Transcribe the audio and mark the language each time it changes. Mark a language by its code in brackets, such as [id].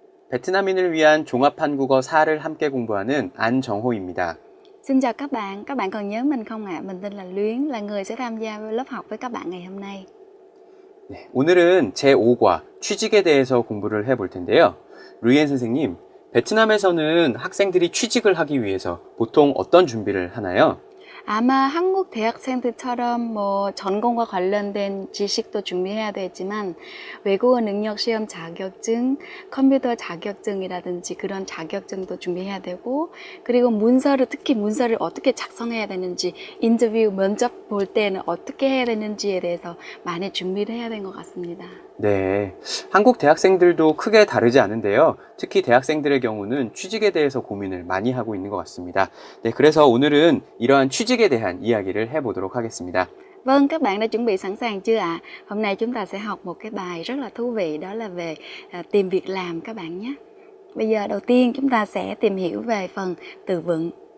[ko] 베트남인을 위한 종합 한국어 4를 함께 공부하는 안정호입니다. [vi] Xin chào các bạn còn nhớ mình không ạ? Mình tên là Luyến, là người sẽ tham gia lớp học với các bạn ngày hôm nay. [ko] 네, 오늘은 제5과 취직에 대해서 공부를 해볼 텐데요. 루이엔 선생님, 베트남에서는 학생들이 취직을 하기 위해서 보통 어떤 준비를 하나요? 아마 한국 대학생들처럼 전공과 관련된 지식도 준비해야 되지만 외국어 능력 시험 자격증, 컴퓨터 자격증이라든지 그런 자격증도 준비해야 되고, 그리고 특히 문서를 어떻게 작성해야 되는지, 인터뷰 면접 볼 때는 어떻게 해야 되는지에 대해서 많이 준비를 해야 되는 것 같습니다. 네, 한국 대학생들도 크게 다르지 않은데요. 특히 대학생들의 경우는 취직에 대해서 고민을 많이 하고 있는 것 같습니다. 네, 그래서 오늘은 이러한 취직에 대한 이야기를 해보도록 하겠습니다. [vi] Vâng, các bạn đã chuẩn bị sẵn sàng chưa ạ? Hôm nay chúng ta sẽ học một cái bài rất là thú vị, đó là về tìm việc làm các bạn nhé. Bây giờ đầu tiên chúng ta sẽ tìm hiểu về phần từ vựng.